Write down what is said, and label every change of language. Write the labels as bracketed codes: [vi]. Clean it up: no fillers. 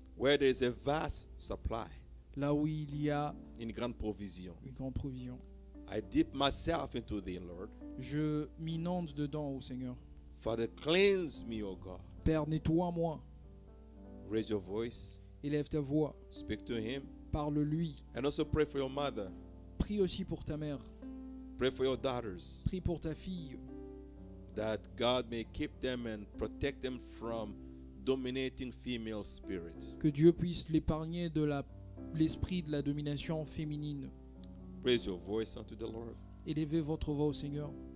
[en] where there is a vast supply, [fr] là où il y a une grande provision. une grande provision. [en] I dip myself into thee, Lord. [fr] Je m'inonde dedans, ô Seigneur. [en] Father, cleanse me, O God. [fr] Père, nettoie-moi. [en] Raise your voice. [fr] Élève ta voix. [en] Speak to him. [fr] Parle-lui. [en] And also pray for your mother. [fr] Prie aussi pour ta mère. [en] Pray for your daughters. [fr] Prie pour ta fille. [en] That God may keep them and protect them from dominating female spirits. [fr] Que Dieu puisse l'épargner de l'esprit de la domination féminine. [en] Raise your voice unto the Lord. [fr] Élevez votre voix au Seigneur.